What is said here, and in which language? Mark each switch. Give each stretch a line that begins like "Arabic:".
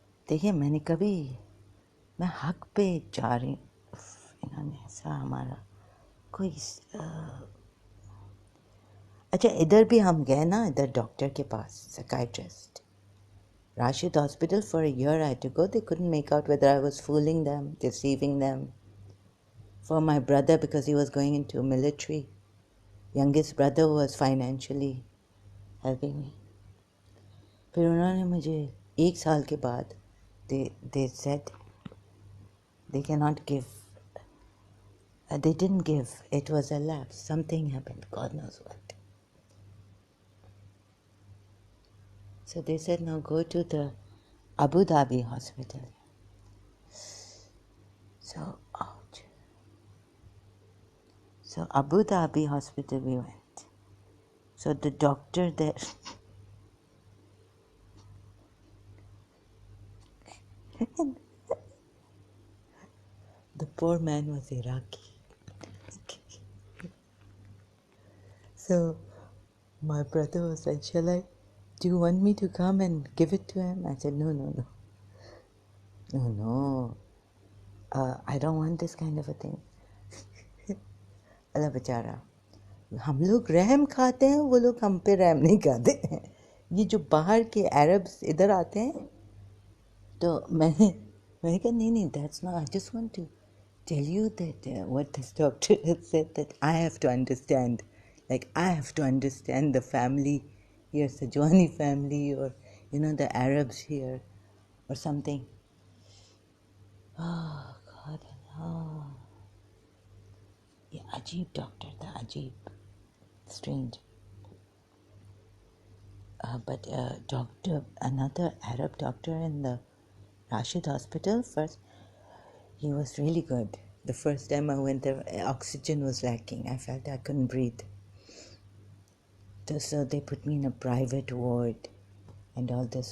Urdu: دیکھیں میں نے کبھی میں حق پہ جا رہی ہوں انہوں نے ایسا ہمارا کوئی اچھا ادھر بھی ہم گئے نا ادھر ڈاکٹر کے پاس سائکائٹرسٹ
English: Rashid Hospital for a year I had to go. They couldn't make out whether I was fooling them, deceiving them. For my brother, because he was going into military, youngest brother was financially helping me.
Urdu: پھر انہوں نے مجھے 1 سال کے بعد
English: they said they cannot give. They didn't give. It was a lapse. Something happened. God knows what. So they said, now go to the Abu Dhabi hospital. So, ouch. So Abu Dhabi hospital we went. So the doctor there, the poor man was Iraqi. So my brother was like, do you want me to come and give it to him? I said, no. I don't want this kind of a thing.
Urdu: اللہ بیچارہ ہم لوگ رحم کھاتے ہیں وہ لوگ ہم پہ رحم نہیں کھاتے ہیں. یہ جو باہر کے عربس ادھر آتے ہیں تو میں نے کہا نہیں
English: That's not. I just want to tell you that what this doctor has said that I have to understand. Like I have to understand the family here, Sajwani family or the Arabs here or something. Oh God, no.
Urdu: یہ عجیب doctor تھا عجیب strange.
English: But doctor, another Arab doctor in the Rashid Hospital first, he was really good. The first time I went there, oxygen was lacking. I felt I couldn't breathe. So they put me in a private ward and all this.